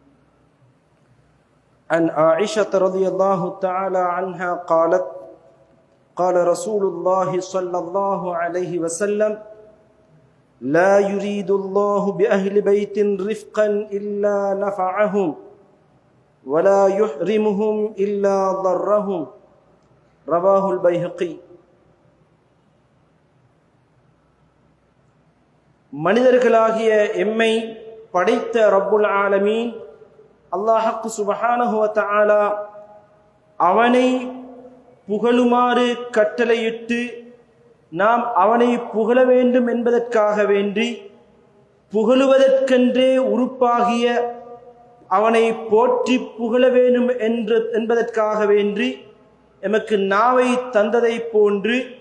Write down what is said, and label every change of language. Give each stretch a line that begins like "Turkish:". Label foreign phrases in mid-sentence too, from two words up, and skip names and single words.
Arabic: عن عائشة رضي الله تعالى عنها قالت قال رسول الله صلى الله عليه وسلم لا يريد الله بأهل بيت رفقا إلا نفعهم ولا يحرمهم إلا ضرهم رواه البيهقي.
Tamil: மனிதர்களாகிய எம்மை படைத்த
Arabic: رب العالمين
Tamil: அல்லாஹ் சுப்ஹானஹு
Arabic: وتعالى
Tamil: அவனை புகழுமாறு கட்டளையிட்டு நாம் அவனை புகழ வேண்டும் என்பதற்காக வேண்டி புகழுவதற்கென்றே உறுப்பாகிய அவனை போற்றி புகழ வேண்டும் என்பதற்காக வேண்டி எமக்கு நாவை தந்ததை போன்று